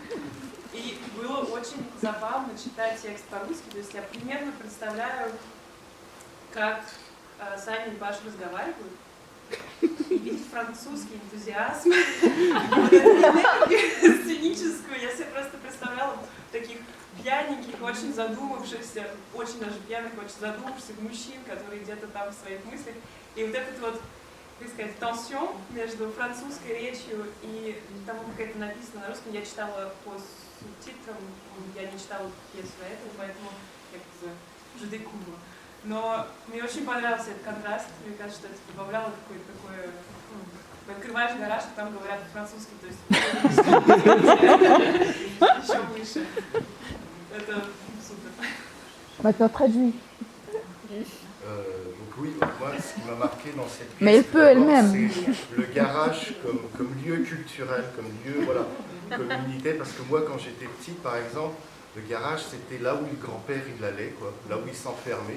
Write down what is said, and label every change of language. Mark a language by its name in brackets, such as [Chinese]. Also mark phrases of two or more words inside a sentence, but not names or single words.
[Russian] И было очень забавно читать текст по-русски, то есть я примерно представляю, как Саня и Паша разговаривают, и видеть французский энтузиазм, сценическую, я себе просто представляла таких пьяненьких, очень задумавшихся, очень даже пьяных, очень задумавшихся мужчин, которые где-то там в своих мыслях. И вот этот вот, как сказать, тенсион между французской речью и тому, как это написано на русском, я читала по субтитрам, я не читала пьесу на этом, поэтому я как-то [French] je découvre. [Russian] Но мне очень понравился этот контраст, мне кажется, что это добавляло какое-то такое... Открываешь гараж, и там говорят по-французски, то есть еще выше. Это супер. [French] Maintenant traduit. Donc oui, moi, ce qui m'a marqué dans cette pièce, Mais elle peut elle-même. c'est le garage comme lieu culturel, comme lieu, voilà, communauté. Parce que moi, quand j'étais petit, par exemple, le garage, c'était là où le grand-père il allait, quoi, là où il s'enfermait.